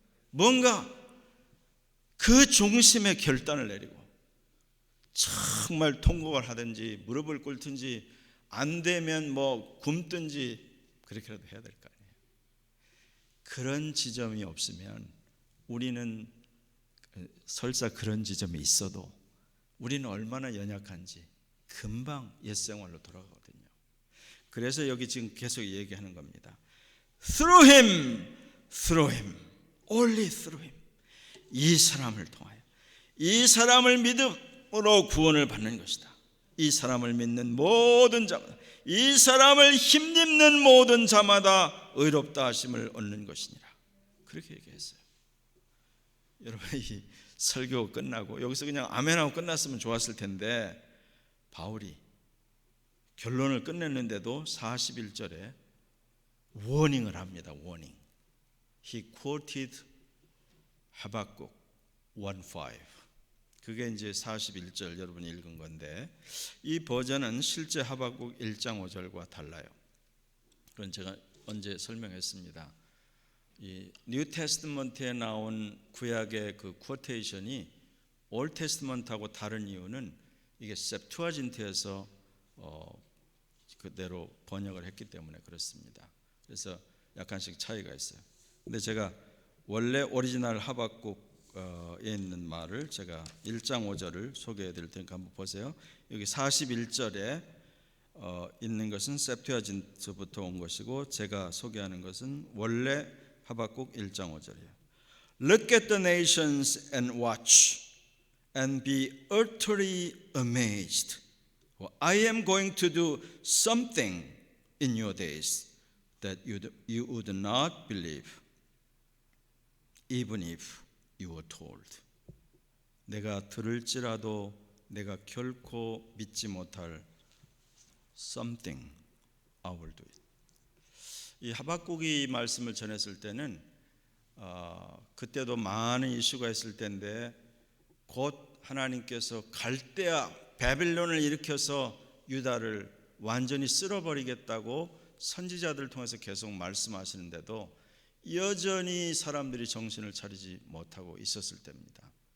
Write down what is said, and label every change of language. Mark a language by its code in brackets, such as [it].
[ko] 뭔가 그 중심의 결단을 내리고 정말 통곡을 하든지 무릎을 꿇든지 안 되면 뭐 굶든지 그렇게라도 해야 될 거 아니에요. 그런 지점이 없으면 우리는 설사 그런 지점이 있어도 우리는 얼마나 연약한지 금방 옛생활로 돌아가거든요. 그래서 여기 지금 계속 얘기하는 겁니다. [en] Through him, only through him. [ko] 이 사람을 통하여 이 사람을 믿음으로 구원을 받는 것이다. 이 사람을 믿는 모든 자마다 이 사람을 힘입는 모든 자마다 의롭다 하심을 얻는 것이니라. 그렇게 얘기했어요. 여러분 이 설교 끝나고 여기서 그냥 아멘하고 끝났으면 좋았을 텐데 바울이 결론을 끝냈는데도 41절에 워닝을 합니다. 워닝. [en] He quoted 하박국 1:5. [ko] 그게 이제 41절 여러분이 읽은 건데 이 버전은 실제 하박국 1장 5절과 달라요. 그건 제가 언제 설명했습니다. 이 뉴 테스트먼트에 나온 구약의 그 쿼테이션이 올 테스트먼트하고 다른 이유는 이게 septuagint에서 그대로 번역을 했기 때문에 그렇습니다. 그래서 약간씩 차이가 있어요. 근데 제가 원래 오리지널 하박국에 있는 말을 제가 1장 5절을 소개해 드릴 테니까 한번 보세요. 여기 41절에 있는 것은 septuagint부터 온 것이고 제가 소개하는 것은 원래 하박국 1장 5절이에요. [en] Look at the nations and watch and be utterly amazed. For I am going to do something in your days that you would not believe, even if you were told. [ko] 내가 들을지라도 내가 결코 믿지 못할 [en] something I will do it. [ko] 이 하박국이 말씀을 전했을 때는 그때도 많은 이슈가 있을 텐데 곧 하나님께서 갈대아 바빌론을 일으켜서 유다를 완전히 쓸어버리겠다고 선지자들을 통해서 계속 말씀하시는데도 여전히 사람들이 정신을 차리지 못하고 있었을 때입니다.